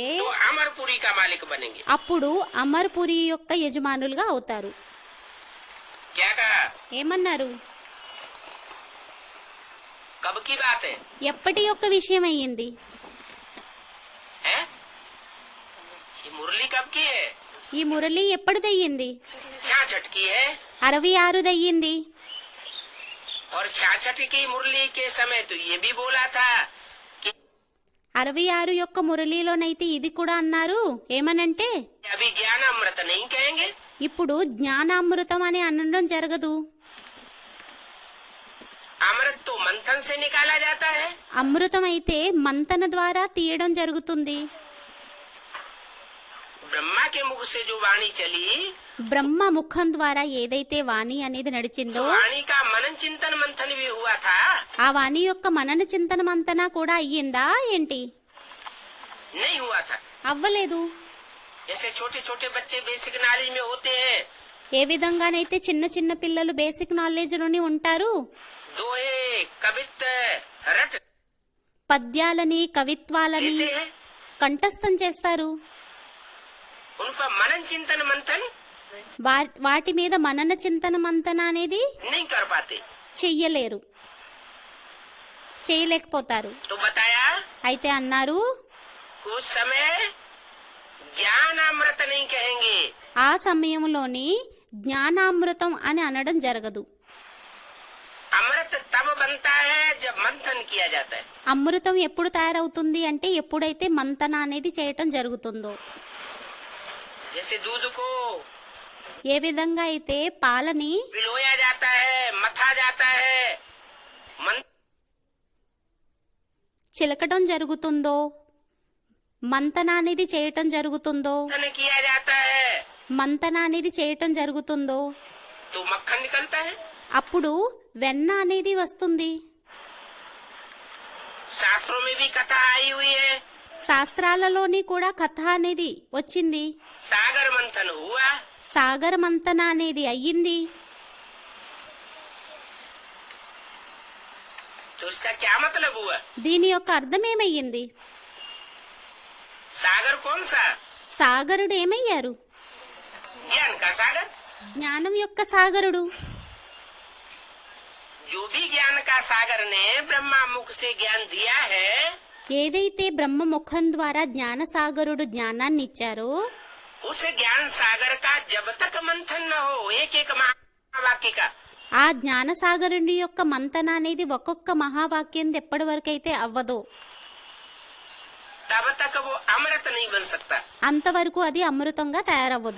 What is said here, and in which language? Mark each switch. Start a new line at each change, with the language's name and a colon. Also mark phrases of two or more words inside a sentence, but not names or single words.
Hindi: तो अमरपुरी का मालिक बनेंगे।
Telugu: అప్పుడు అమర్పురి యొక్క యజమానులుగా అవుతారు.
Hindi: क्या कहा?
Telugu: ఏమన్నారు?
Hindi: कब की बात है?
Telugu: ఎప్పటి యొక్క విషయం అయ్యింది?
Hindi: मुरली कब की है?
Telugu: ఈ మురళి ఎప్పుడు దయ్యింది?
Hindi: 66 की है।
Telugu: 66 దయ్యింది.
Hindi: और 66 की मुरली के समय तो ये भी बोला था कि
Telugu: 66 యొక్క మురళిలోనైతే ఇది కూడా అన్నారు. ఏమనంటే
Hindi: अभी ज्ञान अमृत नहीं कहेंगे।
Telugu: ఇప్పుడు జ్ఞానామృతం అని అనడం జరగదు.
Hindi: अमृत तो मंथन से निकाला जाता है।
Telugu: అమృతం అయితే మంతన ద్వారా తీయడం జరుగుతుంది.
Hindi: ब्रह्मा के मुख से जो वाणी चली,
Telugu: బ్రహ్మ ముఖం ద్వారా ఏదైతే వాణి అనేది నడిచిందో
Hindi: तो वाणी का मनन चिंतन मंथन भी हुआ था।
Telugu: ఆ వాణి యొక్క మనన చింతన మంతన కూడా అయ్యిందా ఏంటి?
Hindi: नहीं हुआ था।
Telugu: అవ్వలేదు.
Hindi: जैसे छोटे छोटे बच्चे
English: basic knowledge
Hindi: में होते हैं,
Telugu: ఏ విధంగానైతే చిన్న చిన్న పిల్లలు
English: basic knowledge
Telugu: లోని ఉంటారు.
Hindi: दोहे कवित्त रट
Telugu: పద్యాలని కవిత్వాలని
Hindi: लेते हैं,
Telugu: కంఠస్థం చేస్తారు.
Hindi: उन पर मनन चिंतन मंथन
Telugu: వాటి మీద మనన చింతన మంతన అనేది
Hindi: नहीं कर पाते।
Telugu: చెయ్యలేరు, చేయలేకపోతారు.
Hindi: तो बताया
Telugu: అయితే అన్నారు
Hindi: उस समय ज्ञान अमृत नहीं कहेंगे।
Telugu: ఆ సమయంలోని జ్ఞానామృతం అని అనడం జరగదు.
Hindi: अमृत तब बनता है जब मंथन किया जाता है।
Telugu: అమృతం ఎప్పుడు తయారవుతుంది అంటే ఎప్పుడైతే మంతన అనేది చేయటం జరుగుతుందో.
Hindi: जैसे दूध को
Telugu: ఏ విధంగా అయితే పాలని
Hindi: पिलोया जाता है, मथा जाता है,
Telugu: చిలకటం జరుగుతుందో, మంతన అనేది చేయటం జరుగుతుందో,
Hindi: मंथन किया जाता है
Telugu: మంతన అనేది చేయటం జరుగుతుందో
Hindi: तो मक्खन निकलता है।
Telugu: అప్పుడు వెన్న అనేది వస్తుంది.
Hindi: शास्त्रों में भी कथा आई हुई है।
Telugu: శాస్త్రాలలోని కూడా కథ అనేది వచ్చింది.
Hindi: सागर मंथन हुआ,
Telugu: సాగర మంతన అనేది అయ్యింది.
Hindi: तो इसका क्या मतलब हुआ?
Telugu: దీని యొక్క అర్థం ఏమయ్యింది?
Hindi: सागर कौन सा?
Telugu: సాగరుడు ఏమయ్యారు?
Hindi: ज्ञान का सागर।
Telugu: జ్ఞానం యొక్క సాగరుడు.
Hindi: जो भी ज्ञान का सागर ने ब्रह्मा मुख से ज्ञान दिया है,
Telugu: ఏదైతే బ్రహ్మ ముఖం ద్వారా జ్ఞాన సాగరుడు జ్ఞానాన్ని ఇచ్చారో
Hindi: उस ज्ञान सागर का जब तक मंथन न हो, एक एक महावाक्य का,
Telugu: ఆ జ్ఞాన సాగరుడి యొక్క మంతన అనేది ఒక్కొక్క మహావాక్యం ఎప్పటి వరకు అయితే అవ్వదో
Hindi: तब तक वो अमृत नहीं बन सकता।
Telugu: అంతవరకు అది అమృతంగా తయారవ్వదు.